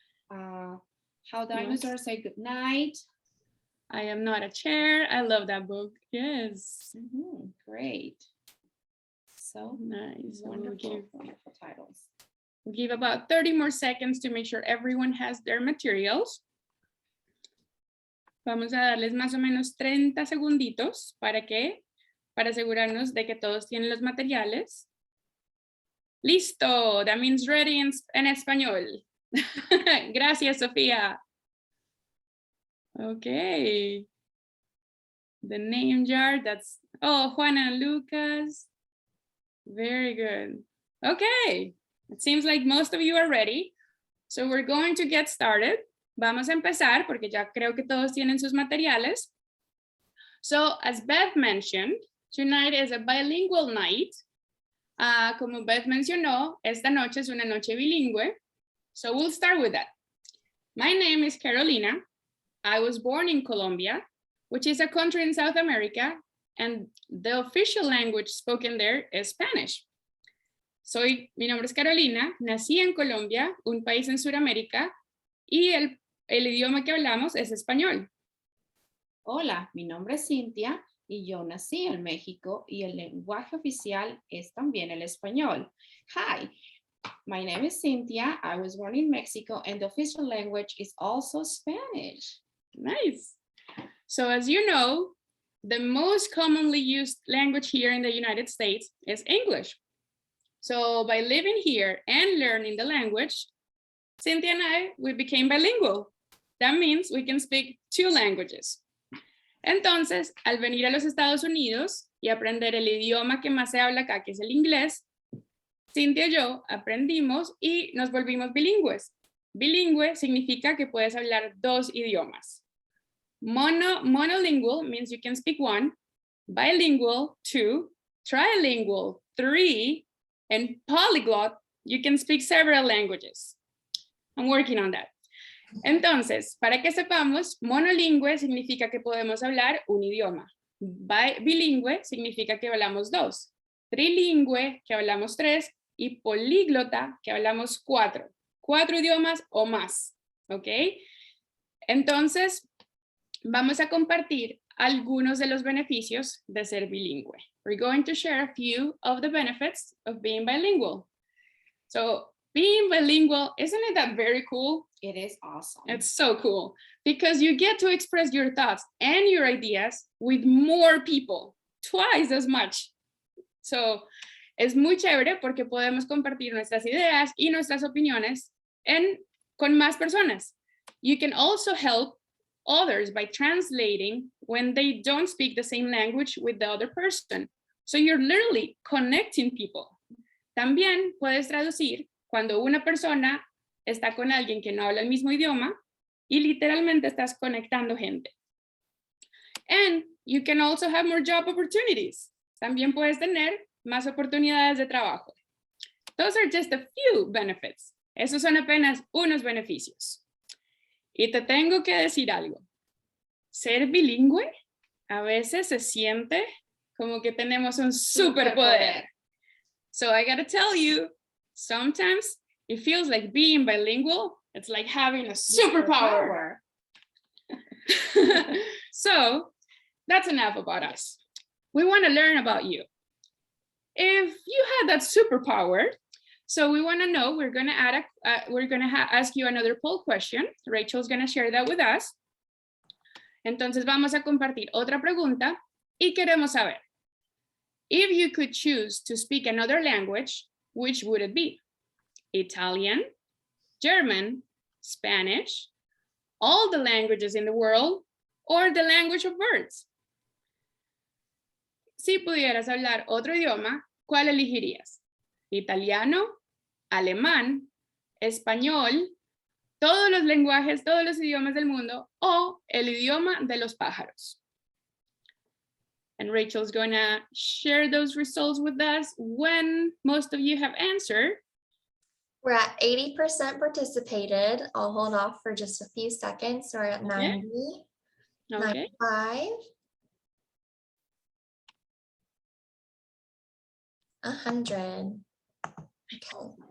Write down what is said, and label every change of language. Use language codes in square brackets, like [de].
[en] How Dinosaurs Say Goodnight. I Am Not a Chair. I love that book. Yes. Great. So Nice. wonderful, wonderful titles. We'll give about 30 more seconds to make sure everyone has their materials. [es] Vamos a darles más o menos 30 segunditos para asegurarnos de que todos tienen los materiales. [en] Listo, that means ready [es] en español. [en] Gracias, Sofía. Okay. The name jar, that's, oh, Juana and Lucas. Very good. Okay, it seems like most of you are ready. So we're going to get started. [es] Vamos a empezar porque ya creo que todos tienen sus materiales. [en] So as Beth mentioned, tonight is a bilingual night. [es] Como Beth mencionó, esta noche es una noche bilingüe. [en] So we'll start with that. My name is Carolina. I was born in Colombia, which is a country in South America, and the official language spoken there is Spanish. [es] Mi nombre es Carolina, nací en Colombia, un país en Sudamérica, y el idioma que hablamos es español. Hola, mi nombre es Cinthia y yo nací en México y el lenguaje oficial es también el español. [en] Hi, my name is Cinthia. I was born in Mexico and the official language is also Spanish. Nice. So as you know, the most commonly used language here in the United States is English. So by living here and learning the language, Cinthia and we became bilingual. That means we can speak 2 languages. [es] Entonces, al venir a los Estados Unidos y aprender el idioma que más se habla acá, que es el inglés, Cinthia y yo aprendimos y nos volvimos bilingües. Bilingüe significa que puedes hablar 2 idiomas. [en] Monolingual means you can speak 1, bilingual 2, trilingual 3, and polyglot, you can speak several languages. I'm working on that. [es] Entonces, para que sepamos, monolingüe significa que podemos hablar un idioma. Bilingüe significa que hablamos 2. Trilingüe, que hablamos 3. Y políglota, que hablamos 4. 4 idiomas o más. ¿Ok? Entonces, vamos a compartir algunos de los beneficios de ser bilingüe. [en] We're going to share a few of the benefits of being bilingual. So, being bilingual, isn't it that very cool? It is awesome. It's so cool because you get to express your thoughts and your ideas with more people, twice as much. [es] So, es muy chévere porque podemos compartir nuestras ideas y nuestras opiniones con más personas. [en] You can also help others by translating when they don't speak the same language with the other person. So you're literally connecting people. [es] También puedes traducir cuando una persona está con alguien que no habla el mismo idioma y literalmente estás conectando gente. [en] And you can also have more job opportunities. [es] También puedes tener más oportunidades de trabajo. [en] Those are just a few benefits. [es] Esos son apenas unos beneficios. Y te tengo que decir algo. Ser bilingüe a veces se siente como que tenemos un superpoder. [en] So I gotta tell you, sometimes it feels like being bilingual, it's like having a superpower. So that's enough about us. We want to learn about you. If you had that superpower, so we want to know, we're going to ask you another poll question. Rachel's going to share that with us. [es] Entonces vamos a compartir otra pregunta y queremos saber, [en] if you could choose to speak another language, which would it be? Italian, German, Spanish, all the languages in the world, or the language of birds? [es] Si pudieras hablar otro idioma, ¿cuál elegirías? Italiano, alemán, español, todos los lenguajes, todos los idiomas del mundo, o el idioma de los pájaros. [en] And Rachel's gonna share those results with us when most of you have answered. We're at 80% participated. I'll hold off for just a few seconds. We're at 90, Okay. 95, 100. Okay.